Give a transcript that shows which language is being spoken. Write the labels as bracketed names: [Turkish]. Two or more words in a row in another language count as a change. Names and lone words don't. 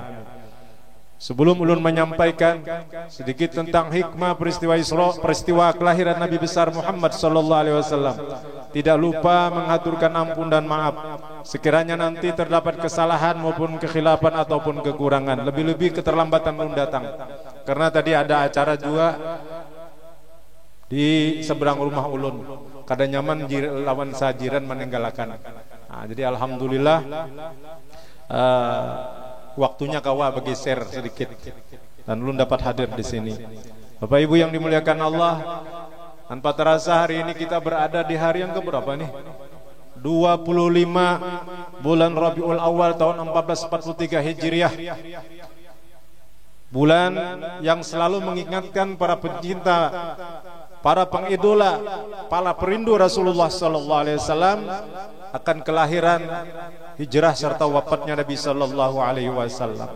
[Indonesian] Sebelum ulun menyampaikan sedikit tentang hikmah peristiwa Isra, peristiwa kelahiran Nabi besar Muhammad [Arabic] صلى الله عليه وسلم, [Indonesian] tidak lupa mengaturkan ampun dan maaf sekiranya nanti terdapat kesalahan maupun kekhilafan ataupun kekurangan, lebih-lebih keterlambatan ulun datang. [Banjar] Karena tadi ada acara juga di seberang rumah ulun, kada nyaman lawan sajiran meninggalkan. [Indonesian] Nah, jadi alhamdulillah waktunya kawa bergeser sedikit dan ulun dapat hadir di sini. Bapak Ibu yang dimuliakan Allah, tanpa terasa hari ini kita berada di hari yang keberapa nih? 25 bulan Rabiul Awal tahun 1443 Hijriah. Bulan yang selalu mengingatkan para pencinta, para pengidola, para perindu Rasulullah [Arabic] صلى الله عليه وسلم [Indonesian] akan kelahiran, hijrah serta wafatnya Nabi [Arabic] صلى الله عليه وسلم.